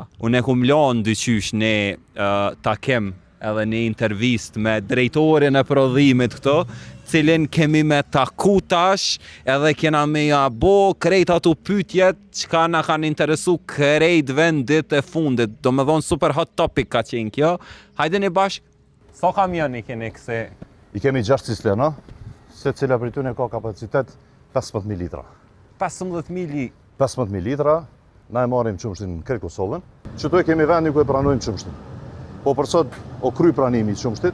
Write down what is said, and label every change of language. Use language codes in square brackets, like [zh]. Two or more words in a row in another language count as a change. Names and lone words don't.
[sq] Unë e kum lanë dyqysh ne takim edhe një intervist me drejtorin e prodhimit këto, cilin kemi me taku tash, edhe kena me ja bo krejt ato pytjet çka na kanë interesu krejt vendit e fundit. Do me dhonë [en] super hot topic [sq] ka qenë kjo. Hajde një bashk, sa kamion i keni këse? I kemi 6 cisterna, se cila për tyne ka kapacitet 15.000 litra. 15.000 litra, na e marim qumshtin në krejt Kosovën. Qëtu e kemi vendi ku e pranojmë qumshtin. Po për sot o kry pranimi i qumshtit.